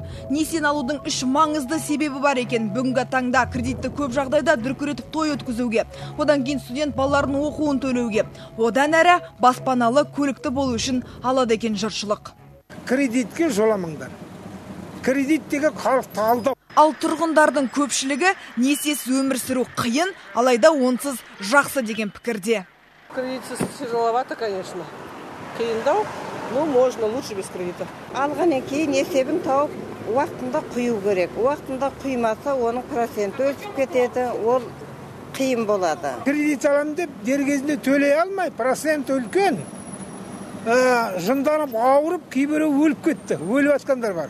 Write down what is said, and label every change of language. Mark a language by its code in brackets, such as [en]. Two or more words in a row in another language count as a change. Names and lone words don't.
[kk] Несиені алудың үш маңызды себебі бар екен. Бүгінгі таңда кредитті көп жағдайда дүркіретіп той өткізуге, одан кейін студент балалардың оқуын төлеуге, одан әрі баспаналы көлікті болу үшін алады екен жұртшылық. Кредитке жоламаңдар. Кредиттегі халықты алдау. Ал тұрғындардың көпшілігі несиесіз өмір сүру қиын, алайда онсыз жақсы деген пікірде. [ru] Кредитсіз тяжеловато, конечно. [kk] Қиындау, [ru] но можно, лучше без кредита. [kk] Алғаннан кейін есебін тауып, уақытында құю керек. Уақытында құймаса, оның проценті өсіп кетеді, ол қиын болады. Кредит аламын деп, дер кезінде төлей алмай, процент үлкен. Жынданып ауырып, кейбірі өліп кетті, өліп атқандар бар.